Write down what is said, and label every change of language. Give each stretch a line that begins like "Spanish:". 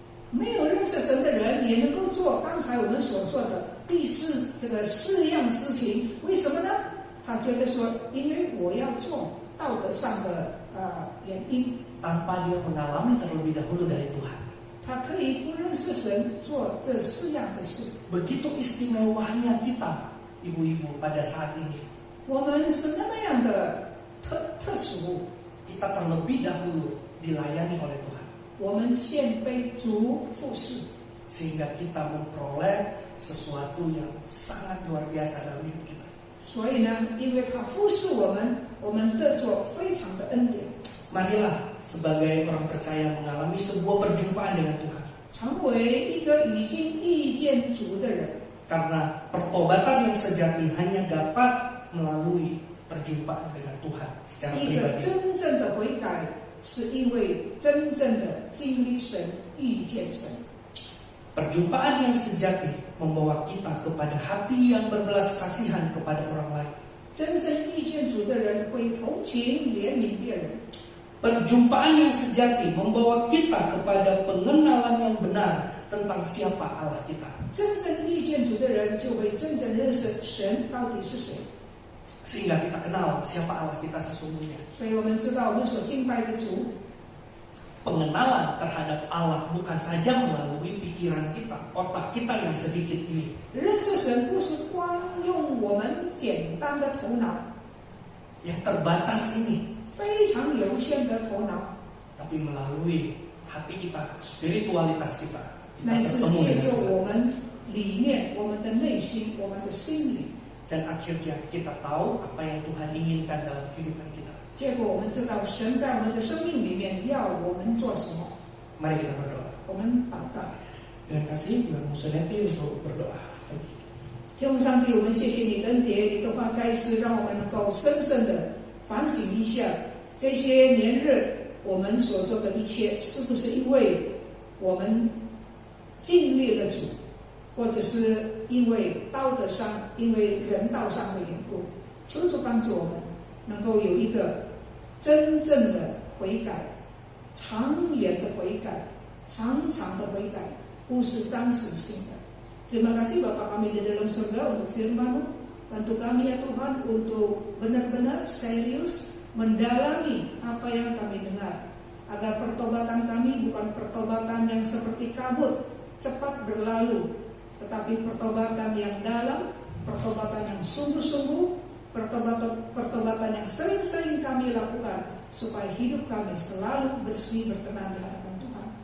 Chinese: 没有认识神的人也能够做刚才我们所说的这个4样事情，为什么呢？他觉得说，因为我要做道德上的原因，
Indonesian: Tanpa dia mengalami terlebih dahulu dari Tuhan.
Chinese: 他可以不认识神做这4样的事。
Indonesian: Begitu istimewanya kita, ibu-ibu, pada saat ini.
Chinese: 我们是那么样的特殊，
Indonesian: Kita terlebih dahulu dilayani oleh Tuhan.
Chinese: 我们先被主服侍，
Indonesian: Sehingga kita memperoleh sesuatu yang sangat luar biasa dalam hidup kita.
Chinese: 所以呢，因为他服侍我们，我们得着非常的恩典，
Indonesian: Marilah sebagai orang percaya mengalami sebuah perjumpaan dengan Tuhan.
Chinese: 成为一个已经遇见主的人。
Indonesian: Karena pertobatan yang sejati hanya dapat melalui perjumpaan dengan Tuhan secara
Chinese: 一个
Indonesian: pribadi.
Chinese: 真正的悔改，是因为真正的经历神、遇见神。
Indonesian: Perjumpaan yang sejati membawa kita kepada hati yang berbelas kasihan kepada orang lain.
Chinese: 真正遇见主的人会同情、怜悯别人。
Indonesian: Perjumpaan yang sejati membawa kita kepada pengenalan yang benar tentang siapa Allah kita.
Chinese: 真正遇见主的人就会真正认识神到底是谁。
Indonesian: Sehingga kita kenal siapa Allah kita sesungguhnya.
Chinese: 所以我们知道我们所敬拜的主，
Indonesian: pengenalan terhadap Allah bukan saja melalui pikiran kita, otak kita yang sedikit ini.
Chinese: 认识神不是光用我们简单的头脑，
Indonesian: yang terbatas ini,
Chinese: 非常有限的头脑，
Indonesian: tapi melalui hati kita, spiritualitas kita,
Chinese: 乃
Indonesian: kita
Chinese: 是
Indonesian: bertemu
Chinese: 借
Indonesian: dengan
Chinese: 着
Indonesian: Tuhan.
Chinese: 我们里面、我们的内心、我们的心里，
Indonesian: Dan akhirnya kita tahu apa yang Tuhan inginkan dalam kehidupan kita.
Chinese: 结果我们知道神在我们的生命里面要我们做什么。
Indonesian: Mari kita berdoa.
Chinese: 我们祷告，
Indonesian: Terima kasih Ibu Museneti untuk berdoa.
Chinese: 天父上帝，我们谢谢你的恩典，你的话在世，让我们能够深深的反省一下，这些年日我们所做的一切，是不是因为我们尽力了主，或者是因为道德上、因为人道上的缘故？求主帮助我们，能够有一个真正的悔改，长远的悔改，长长的悔改，不是暂时性的。
Indonesian: Terima kasih Bapa kami di dalam surga untuk firman-Mu. Bantu kami ya Tuhan untuk benar-benar serius mendalami apa yang kami dengar, agar pertobatan kami bukan pertobatan yang seperti kabut cepat berlalu, tetapi pertobatan yang dalam, pertobatan yang sungguh-sungguh, pertobatan yang sering-sering kami lakukan, supaya hidup kami selalu bersih berkenan di hadapan Tuhan.